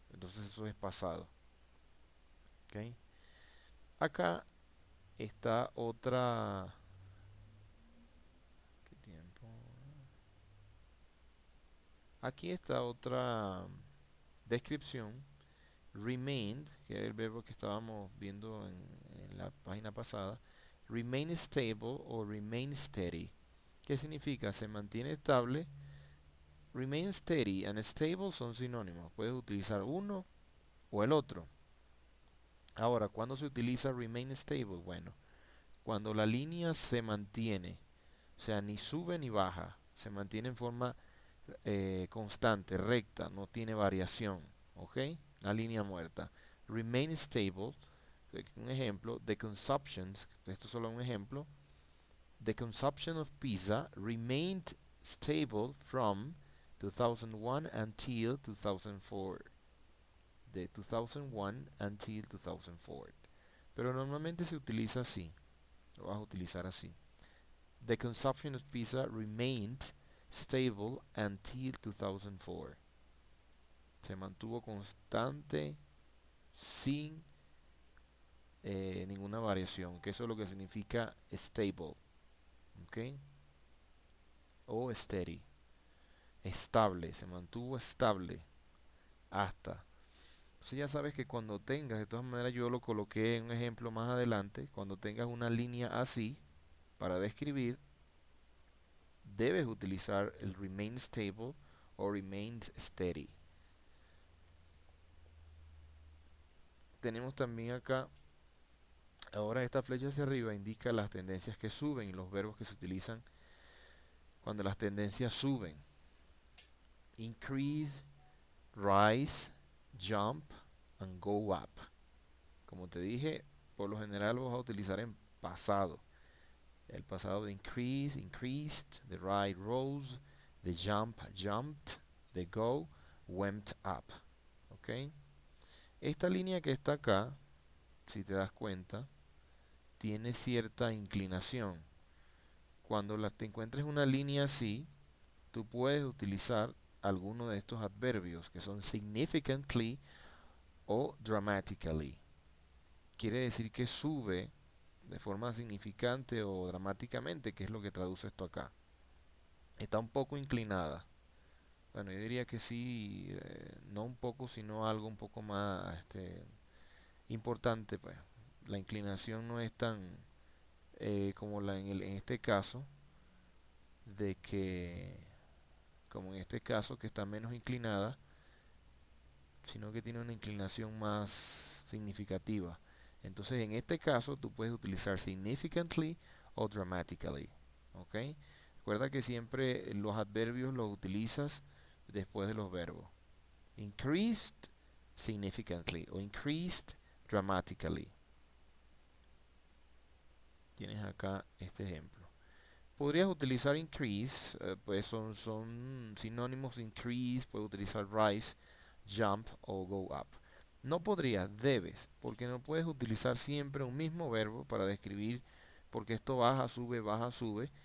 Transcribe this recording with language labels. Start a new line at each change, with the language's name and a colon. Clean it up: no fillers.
Spanish: Entonces eso es pasado. ¿Ok? Acá está otra... ¿Qué tiempo? Aquí está otra descripción. Remained, que es el verbo que estábamos viendo en la página pasada.
English: remain stable o remain steady.
Spanish: ¿Qué significa? Se mantiene estable.
English: Remain steady and stable
Spanish: son sinónimos. Puedes utilizar uno o el otro. Ahora, ¿cuándo se utiliza remain stable? Bueno, cuando la línea se mantiene, o sea, ni sube ni baja, se mantiene en forma constante, recta, no tiene variación, ¿ok? La línea muerta. Remain stable, un ejemplo,
English: the consumptions,
Spanish: esto es solo un ejemplo,
English: the consumption of pizza remained stable from 2001 until 2004.
Spanish: De 2001 until 2004. Pero normalmente se utiliza así, lo vas a utilizar así.
English: The consumption of pizza remained stable until 2004.
Spanish: Se mantuvo constante sin ninguna variación, que eso es lo que significa stable, ¿ok? O steady, estable, se mantuvo estable hasta. Entonces ya sabes que cuando tengas, de todas maneras yo lo coloqué en un ejemplo más adelante, cuando tengas una línea así para describir, debes utilizar el remain stable o remain steady. Tenemos también acá, ahora esta flecha hacia arriba indica las tendencias que suben y los verbos que se utilizan cuando las tendencias suben.
English: Increase, rise, jump and go up.
Spanish: Como te dije, por lo general lo vas a utilizar en pasado.
English: El pasado de increase, increased, the rise rose, the jump jumped, the go went up. ¿Ok?
Spanish: Esta línea que está acá, si te das cuenta, tiene cierta inclinación. Cuando te encuentres una línea así, tú puedes utilizar alguno de estos adverbios que son significantly o dramatically. Quiere decir que sube de forma significante o dramáticamente, que es lo que traduce esto acá. Está un poco inclinada. Bueno, yo diría que sí, no un poco, sino algo un poco más importante, pues. La inclinación no es tan como en este caso, de que, como en este caso, que está menos inclinada, sino que tiene una inclinación más significativa. Entonces, en este caso, tú puedes utilizar significantly o dramatically. ¿Ok? Recuerda que siempre los adverbios los utilizas después de los verbos.
English: Increased significantly o increased dramatically.
Spanish: Tienes acá este ejemplo. Podrías utilizar increase, pues son sinónimos increase, puedes utilizar rise, jump o go up. No podrías, debes, porque no puedes utilizar siempre un mismo verbo para describir, porque esto baja, sube, baja, sube.